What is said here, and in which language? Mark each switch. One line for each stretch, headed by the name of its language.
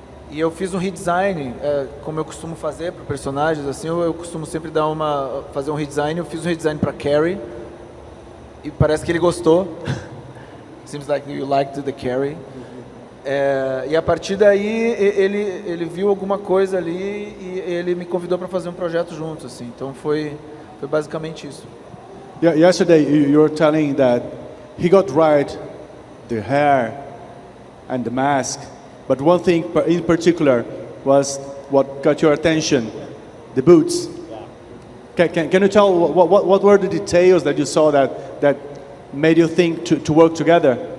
Portuguese: E eu fiz um redesign, como eu costumo fazer para personagens, assim, eu costumo sempre fazer um redesign. Eu fiz um redesign para Carrie e parece que ele gostou.
English: Seems like you liked the Carrie.
Portuguese: E a partir daí ele viu alguma coisa ali e ele me convidou para fazer um projeto juntos, assim. Então foi basicamente isso.
English: Yeah, yesterday you were telling that he got right the hair and the mask, but one thing in particular was what got your attention, the boots. Yeah. Can you tell what were the details that you saw that made you think to work together?